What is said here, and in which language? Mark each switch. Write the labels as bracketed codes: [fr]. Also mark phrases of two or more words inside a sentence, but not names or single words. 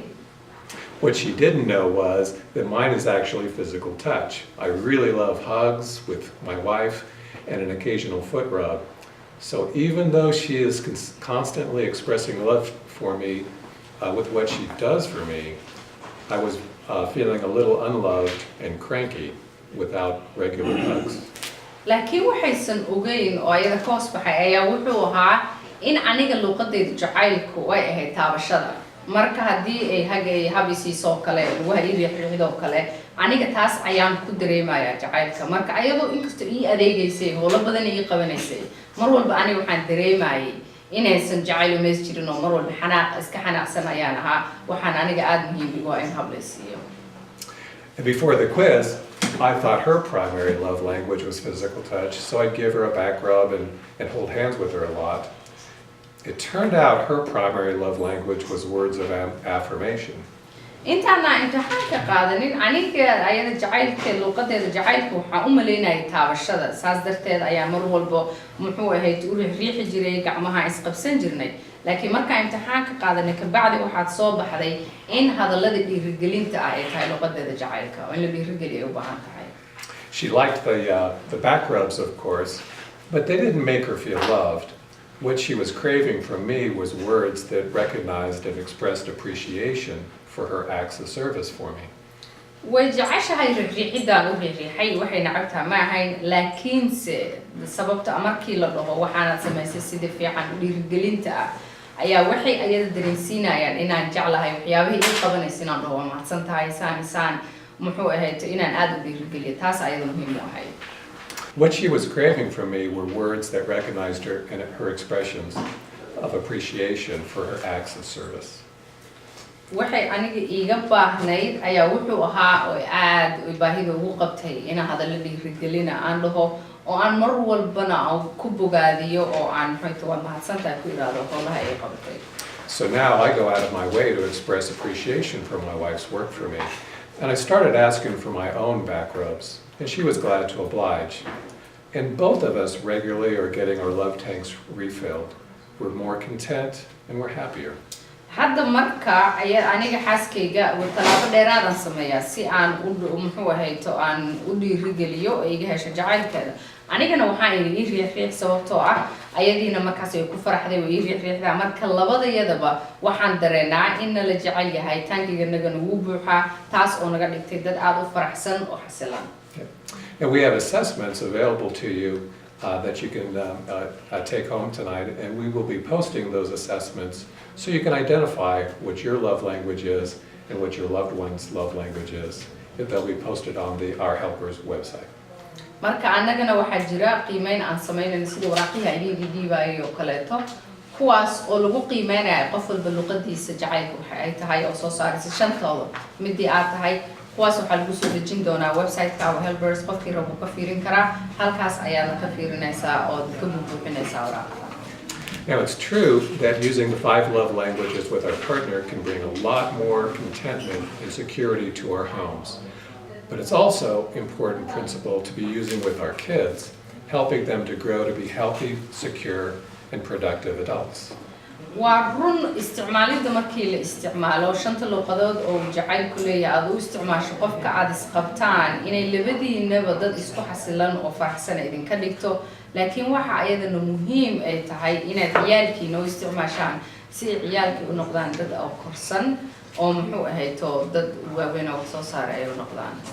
[en] What she didn't know was that mine is actually physical touch. I really love hugs with my wife and an occasional foot rub. So even though she is constantly expressing love for me with what she does for me, I was feeling a little unloved and cranky without regular hugs. [so] laakiin waxaysan ogeyn oo ayada ka hoos baxay ayaa wuxuu ahaa in aniga luqadeyda jacaylku ay ahayd taabashada marka haddii ay habisiisoo kale lagu hariiriixidoo kale aniga taas ayaan ku dareemayaa jacaylka marka ayadoo inkastoo ii adeegaysay howlo badan ii qabanaysay mar walba aniga waxaan dareemayay inaysan jacayl umays jirin oo mar walba iska xanaaqsan ayaan ahaa waxaan aniga aada muhiim igu ah in hab la siiyo. [en] Before the quiz, I thought her primary love language was physical touch, so I'd give her a back rub and hold hands with her a lot. It turned out her primary love language was words of affirmation. [so] intaana imtixaanka qaadanin aniga ayada jacaylka luqadeeda jacaylka waxaan u maleynayay taabashada saas darteed ayaa mar walba muxuu ahayd u riixi jiray gacmaha isqabsan jirnay laakiin markaan imtixaanka qaadanay kabacdi waxaad soo baxday in hadallada dhiirigelinta ah ay tahay luqadeeda jacaylka oo in la dhiirigeliyo ay u baahan tahay. [en] She liked the back rubs, of course, but they didn't make her feel loved. What she was craving from me was words that recognized and expressed appreciation for her acts of service for me. [so] way jeceshahay riixidaan u riixay waxay nacabtaa ma ahayn laakiinse sababta markii la dhaho waxaanad samaysay sida fiican dhiirigelinta ah ayaa waxay ayada dareensiinayaan inaan jeclahay waxyaabihii ii qabanaysa inaan dhaho waa mahadsan tahay saan muxuu ahayd inaan aada u dhiirigeliyo taas ayada muhiim u ahayd. [en] What she was craving from me were words that recognized her and her expressions of appreciation for her acts of service. [so] waxay aniga iiga baahnayd ayaa wuxuu ahaa oo aad baahida ugu qabtay inaan hadallo dhiirigelina aan dhaho oo aan mar walbana ku bogaadiyo oo aan maxay waa mahadsantahay ku iraado howlaha ay qabatay. [en] So now I go out of my way to express appreciation for my wife's work for me, and I started asking for my own back rubs, and she was glad to oblige. And both of us regularly are getting our love tanks refilled. We're more content and we're happier. [so] hadda marka ayaa aniga xaaskayga talaabo dheeraadan sameeyaa si aan muxuu ahayto aan u dhiirigeliyo oo iga hesho jacaylkeeda anigana waxaan ii riix sababtoo ah ayadiina markaas ay ku faraxday way ii riixdaa marka labadayadaba waxaan dareenaa in la jecel yahay taangiga nagu buuxaa taas oo naga dhigtay dad aad u faraxsan oo xasilan. [en] And we have assessments available to you that you can take home tonight, and we will be posting those assessments so you can identify what your love language is and what your loved one's love language is. They'll be posted on the Our Helpers website. [so] marka annagana waxaa jira qiimeyn aan sameynayno sida waraaqaha idin dhiibayo oo kaleeto kuwaas oo lagu qiimeynayo qof walba luqadiisa jacaylka waxa ay tahay oo soo saaraysa shantooda midii aad tahay kuwaas waxaa lagu soo dejin doonaa website-ka Our Helpers qofkii rabo ka fiirin karaa halkaas ayaad ka fiirinaysaa oo ka buuxinaysaa waraaqada. [en] Now it's true that using the 5 love languages with our partner can bring a lot more contentment and security to our homes. But it's also an important principle to be using with our kids, helping them to grow to be healthy, secure, and productive adults. [so] waa run isticmaalida markii la isticmaalo shanta luqadood oo jacaylku leeyahay aad u isticmaasho qofka aad isqabtaan inay labadiinaba dad isku xasilan oo faraxsan idinka dhigto laakiin waxa ayadana muhiim ay tahay inaad ciyaalkiina u isticmaashaan si ciyaalkii u noqdaan dad oo korsan oo muxuu ahayto dad waaweyn oo soo saar ay u noqdaan.